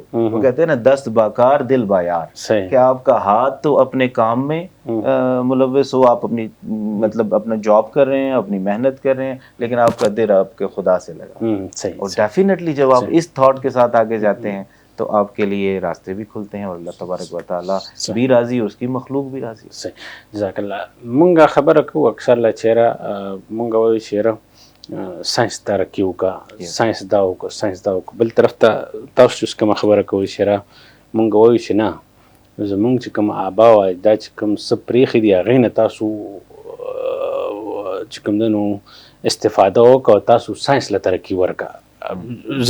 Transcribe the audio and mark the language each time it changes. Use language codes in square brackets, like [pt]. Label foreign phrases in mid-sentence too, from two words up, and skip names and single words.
[ur] وہ کہتے ہیں نا [fa] دست باکار دل بایار، [ur] کہ آپ کا ہاتھ تو اپنے کام میں ملوث ہو، آپ اپنی مطلب اپنا جاب کر رہے ہیں، اپنی محنت کر رہے ہیں، لیکن آپ کا دل آپ کے خدا سے لگا. اور ڈیفینیٹلی جب آپ اس تھاٹ کے ساتھ آگے جاتے ہیں تو آپ کے لیے راستے بھی کھلتے ہیں اور [ar] اللہ تبارک و تعالیٰ [ur] بھی راضی، اس کی مخلوق بھی راضی. [ar] جزاک الله. [ps] مونږه خبره کوو اکثر له چیرې مونږ وایو چیرې ساینس ترقي وکړه، ساینس دا وکړه، ساینس دا وکړه. بل طرف ته تاسو چې کومه خبره کوئ چیرې مونږ وایو چې نه زمونږ چې کوم آبا او اجداد چې کوم څه پرېښي دي هغې نه تاسو چې کوم دی نو استفاده وکړه او تاسو ساینس له ترقي ورکړه.